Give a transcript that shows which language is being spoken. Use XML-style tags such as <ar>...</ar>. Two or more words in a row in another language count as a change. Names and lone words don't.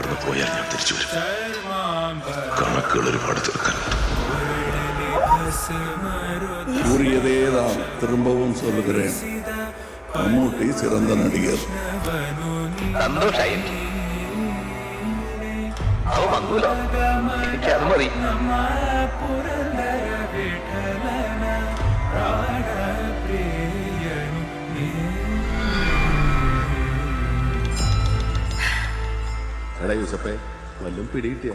<ml>പോയാൽ ഞാൻ തിരിച്ചു വരും. കണക്കുകൾ ഒരുപാട് തീർക്കാൻ.</ml> <ta>கூறியதேதான் திரும்பவும் சொல்லுகிறேன், மമ്മூட்டி சிறந்த நடிகர்.</ta> <ml>സന്തോഷായി. അവ വന്നൂലോ, എനിക്കത് മതി. എടാ യൂസപ്പേ, വല്ലതും പിടികിട്ടിയ?</ml>